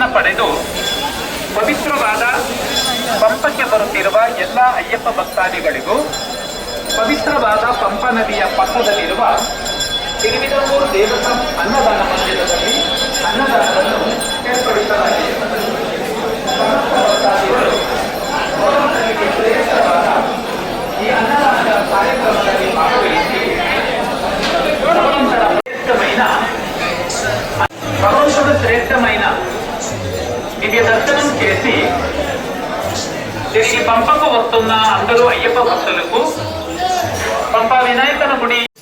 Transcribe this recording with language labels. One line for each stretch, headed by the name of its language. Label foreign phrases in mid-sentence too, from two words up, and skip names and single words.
Kannada: ಪಡೆದು ಪವಿತ್ರವಾದ ಪಂಪಕ್ಕೆ ಬರುತ್ತಿರುವ ಎಲ್ಲ ಅಯ್ಯಪ್ಪ ಭಕ್ತಾದಿಗಳಿಗೂ ಪವಿತ್ರವಾದ ಪಂಪ ನದಿಯ ಪಕ್ಕದಲ್ಲಿರುವ ತಿರುವಿದಮೂರು ದೇವಸ್ಥಾನ ಅನ್ನದಾನ ಮಂದಿರದಲ್ಲಿ ಅನ್ನದಾನವನ್ನು ಏರ್ಪಡಿಸಲಾಗಿದೆ. ಭಕ್ತಾದಿಗಳು ಭಗವಂತನಿಗೆ ಶ್ರೇಷ್ಠವಾದ ಈ ಅನ್ನದಾನದ ಕಾರ್ಯಕ್ರಮದಲ್ಲಿ ಭಾಗವಹಿಸಿ
Telugu: భగవంతుడు శ్రేష్టమైన దివ్య దర్శనం చేసి తిరిగి పంపకు వస్తున్న అందరూ అయ్యప్ప భక్తులకు పంప వినాయకుని గుడి